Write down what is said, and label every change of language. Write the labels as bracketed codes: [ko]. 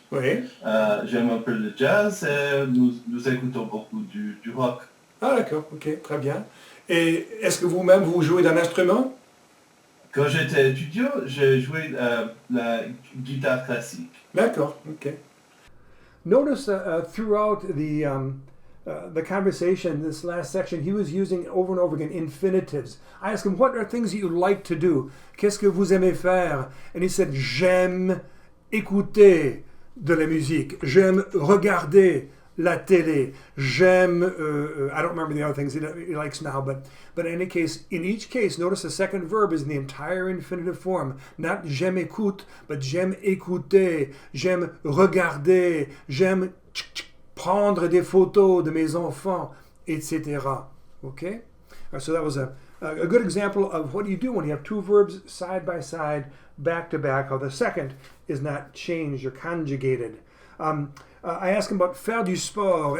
[fr] Oui. J'aime un peu le jazz et nous écoutons beaucoup du rock. Ah d'accord, ok, très bien. Et est-ce que vous-même vous jouez d'un instrument? Quand j'étais étudiant, j'ai joué la guitare classique. D'accord, ok. [en] Notice throughout the conversation, this last section, he was using over and over again infinitives. I asked him, what are things that you like to do? [fr] Qu'est-ce que vous aimez faire? [en] And he said, [fr] j'aime écouter de la musique. J'aime regarder la télé. [en] J'aime, I don't remember the other things he likes now, but in any case, in each case, notice the second verb is in the entire infinitive form. Not [fr] j'aime écoute, [en] but [fr] j'aime écouter, j'aime regarder, j'aime prendre des photos de mes enfants, [en] etc. Okay? So that was a good example of what you do when you have two verbs side by side, back to back, how the second is not changed or conjugated. I asked him about [fr] faire du sport.